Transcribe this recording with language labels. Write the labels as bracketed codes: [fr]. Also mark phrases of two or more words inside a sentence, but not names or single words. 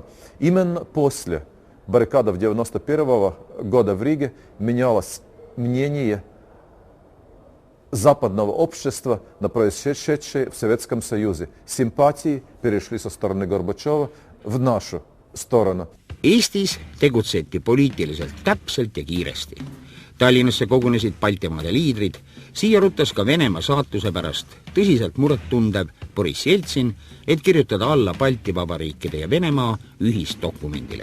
[ru] Именно после баррикадов 1991 года в Риге менялось мнение западного общества на происшедшее в Советском Союзе. Симпатии перешли со стороны Горбачева в нашу сторону. [et] Eestis tegutseti poliitiliselt täpselt ja kiiresti. Tallinnasse kogunesid Baltimaade liidrid, siia ruttas ka Venemaa saatuse pärast tõsiselt muret tundev Boris Jeltsin, et kirjutada alla Balti vabariikide ja Venemaa ühisdokumendile.